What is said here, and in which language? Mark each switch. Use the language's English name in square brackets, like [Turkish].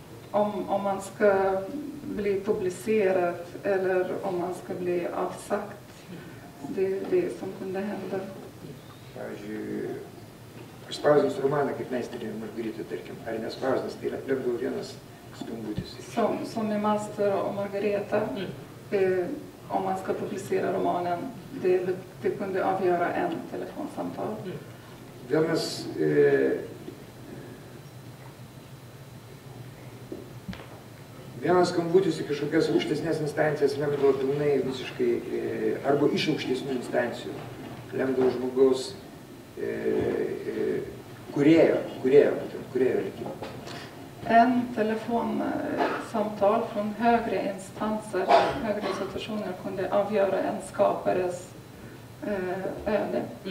[Swedish] Om man ska bli publicerad eller om man ska bli avsagt. Det är det som kunde hända. [Lithuanian] Pavyzdžiui, aš spausdins romaną kaip meistrė Margarita, tarkim, ar nespausdins, tai lemdavo vienas skambutis. [Swedish] Som i Master och Margareta, om man ska publicera romanen, det kunde avgöra en telefonsamtal. [Lithuanian] Vienas skambutis į kažkokias aukštesnės instancijas lemdavo pilnai visiškai, arba iš aukštesnių instancijų, lemdavo žmogaus kūrėjo likimą. [Swedish] En telefonsamtal från högre instanser, högre institutioner kunde avgöra en skapares öde.